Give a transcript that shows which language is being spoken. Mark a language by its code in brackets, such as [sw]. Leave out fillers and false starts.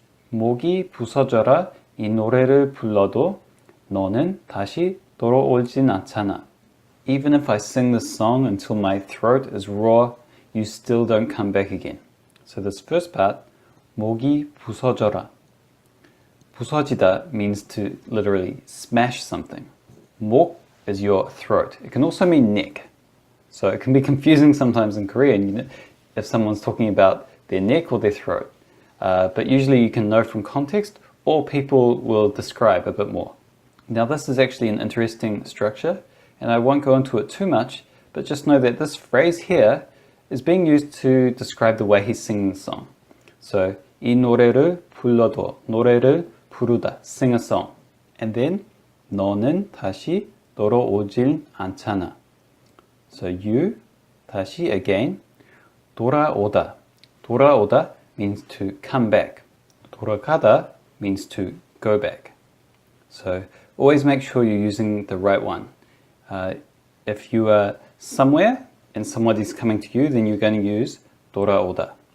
[ko] 목이 부서져라 이 노래를 불러도 너는 다시 돌아오진 않잖아. [en] Even if I sing this song until my throat is raw, you still don't come back again. So this first part, [ko] 목이 부서져라. [en] 부서지다 means to literally smash something. 목 is your throat. It can also mean neck. So it can be confusing sometimes in Korean if someone's talking about their neck or their throat. But usually you can know from context, or people will describe a bit more. Now this is actually an interesting structure, and I won't go into it too much, but just know that this phrase here is being used to describe the way he's singing the song. [ko] So 이 노래를 불러도, 노래를 부르다, [en] sing a song. And then [ko] 너는 다시 돌아오질 않잖아. [en] So you, 다시 again, 돌아오다. 돌아오다 means to come back. 돌아가다 means to go back. So always make sure you're using the right one. If you are somewhere and somebody's coming to you, then you're going to use 돌아오다.